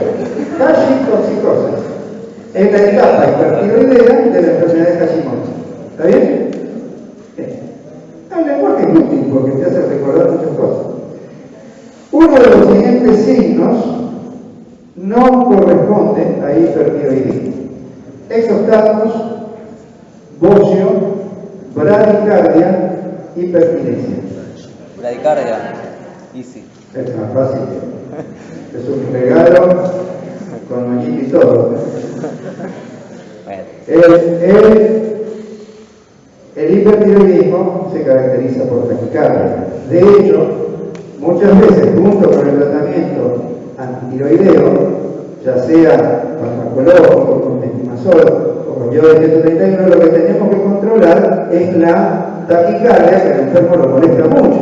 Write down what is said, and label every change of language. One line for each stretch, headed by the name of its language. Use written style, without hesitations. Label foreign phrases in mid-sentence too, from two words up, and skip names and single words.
Spanish: Hashitoxicosis. Es la etapa hipertiroidea de la enfermedad de Hashimoto. ¿Está bien? Bien. El lenguaje es útil porque te hace recordar muchas cosas. Uno de los siguientes signos no corresponde a hipertiroidismo: exospasmos, bocio, bradicardia, hiperkinesia. Bradicardia. Easy. Es más fácil. Es un regalo con moñito y todo. El hipertiroidismo se caracteriza por taquicardia. De hecho, muchas veces, junto con el tratamiento antitiroideo, ya sea con farmacológico, con metimazol o con yodo de 131, lo que tenemos que controlar es la taquicardia, que al enfermo lo molesta mucho.